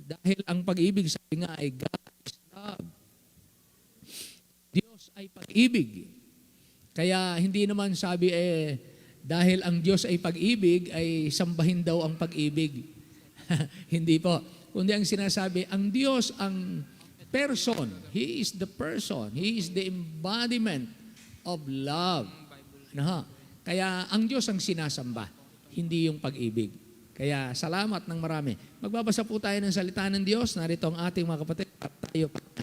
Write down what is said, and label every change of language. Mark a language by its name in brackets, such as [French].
[Filipino] Dahil ang pag-ibig, sabi nga, ay [English] God is love. [Filipino] Diyos ay pag-ibig. Kaya hindi naman sabi dahil ang Diyos ay pag-ibig, ay sambahin daw ang pag-ibig. Hindi po. Kundi ang sinasabi, ang Diyos ang person. [English] He is the person. He is the embodiment of love. [Filipino] Ano? Kaya ang Diyos ang sinasamba, hindi yung pag-ibig. Kaya salamat ng marami. Magbabasa po tayo ng salita ng Diyos. Narito ang ating mga kapatid at tayo pa.